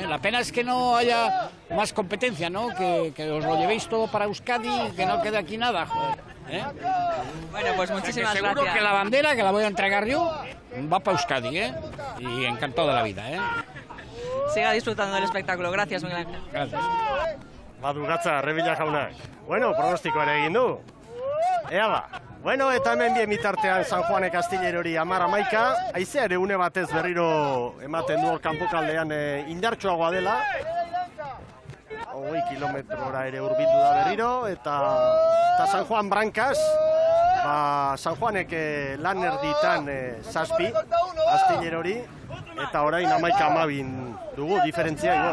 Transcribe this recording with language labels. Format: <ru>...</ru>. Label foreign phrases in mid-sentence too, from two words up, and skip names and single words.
<es>La pena es que no haya más competencia, ¿no? Que os lo llevéis todo para Euskadi y que no quede aquí nada, joder, ¿eh? Bueno, pues muchísimas seguro gracias. Que la bandera, que la voy a entregar yo, va para Euskadi, ¿eh? Y encantado de la vida, ¿eh? Siga disfrutando del espectáculo. Gracias, Miguel Ángel. Gracias.</es> <eu>Badu gatza, Rebila jaunak. Bueno, pronostikoa ere egin du. Ea ba. Bueno, eta hemen bien bitartean San Juanek Astillerori 10-11, haizea ere une batez berriro ematen du hor kanpokaldean indartsuagoa dela. 20 kilometrora ere hurbildu da berriro, eta San Juan Brancas, San Juanek lan erditan 7 Astillerori, eta orain 11-12 dugu, diferentzia igual.</eu>